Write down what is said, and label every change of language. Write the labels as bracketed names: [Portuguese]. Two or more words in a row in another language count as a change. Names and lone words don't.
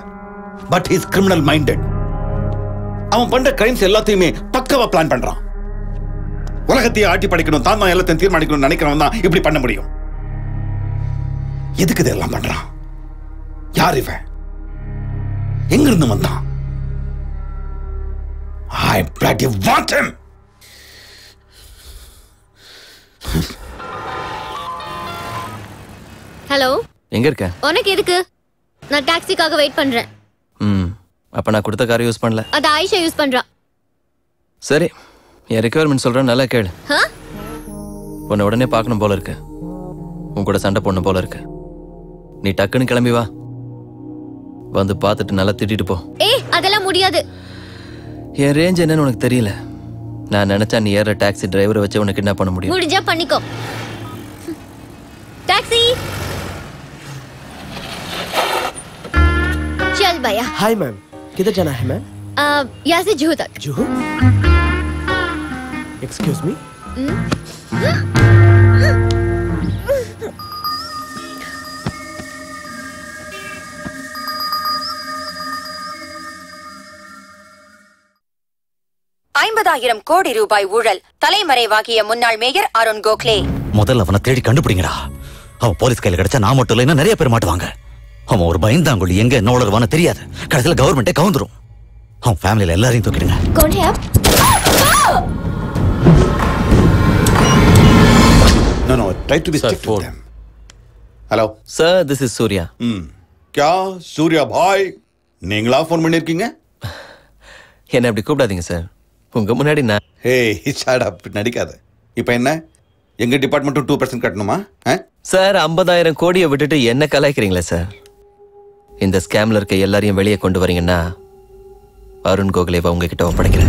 [English] but he is criminal minded. [Tamil] அவன் பண்ற கிரைம்ஸ் எல்லாத்தையுமே பக்கவா பிளான் பண்றான். உலகத்தையே ஆட்டி படைக்கணும், தான் தான் எல்லாத்தையும் தீர்மானிக்கணும் நினைக்கிறவன் தான் இப்படி பண்ண முடியும். எதுக்கு இதெல்லாம் பண்றான்? யார் இவன்? எங்க இருந்து வந்தான்? [English] I bloody want him. [Tamil] ஹலோ, எங்க இருக்க? உனக்கு எதுக்கு? நான் டாக்ஸிக்காக வெயிட் பண்றேன். அப்ப நான் கொடுத்த காரை யூஸ் பண்ணல. அது ஆயிஷா யூஸ் பண்றா. சரி, என் ரெக்யர்மெண்ட் சொல்றேன், நல்லா கேளு. உன்னை உடனே பார்க்கணும் போல இருக்கு. உன் கூட சண்டை போடணும் போல இருக்கு. நீ டக்குன்னு கிளம்பி வா. வந்து பார்த்துட்டு நல்லா திட்டிட்டு போ. அதெல்லாம் முடியாது. என் ரேஞ்ச் என்னன்னு உனக்கு தெரியல. நான் நினைச்சா நீ ஏற டாக்ஸி டிரைவரை வச்சு உனக்கு என்ன பண்ண முடியும்? முடிஞ்சா பண்ணிக்கோ. டாக்ஸி [Hindi] चल भैया. हाय मैम, किधर जाना है मैम? यहाँ से जुहू तक. जुहू? [English] excuse me. [Tamil] ₹50,000 கோடி ஊழல் தலைமறைவாகிய முன்னாள் மேயர் அருண் கோகலே. முதல்ல அவனை தேடி கண்டுபிடிங்கடா. அவன் போலீஸ் கையில கிடைச்சா நான் மட்டும் இல்லைன்னா நிறைய பேர் மாட்டுவாங்க. அவன் ஒரு பயந்தாங்குழி, எங்க என்ன உளருவான்னு தெரியாது. கடைசியில கவர்மெண்டே கவுந்துரும். அவன் ஃபேமிலியில எல்லாரையும் தூக்கிடுங்க. [English] No, try to be strict with them. Hello. Sir, this is Surya. [Hindi] क्या सूर्या भाई [Tamil] நீங்களா ஃபோன் பண்ணிருக்கீங்க? என்ன அப்படி கூப்பிடாதீங்க சார். உங்க முன்னாடி நான் [English] shut up, [Tamil] நடிக்காத. இப்போ என்ன, எங்க டிபார்ட்மெண்ட்டும் 2% கட்டணுமா? சார் 50,000 கோடியை விட்டுட்டு என்ன கலாய்க்கிறீங்களா சார்? இந்த ஸ்கேம்ல இருக்க எல்லாரையும் வெளியே கொண்டு வரீங்கன்னா அருண் கோகலேவை உங்ககிட்ட ஒப்படைக்கிறேன்.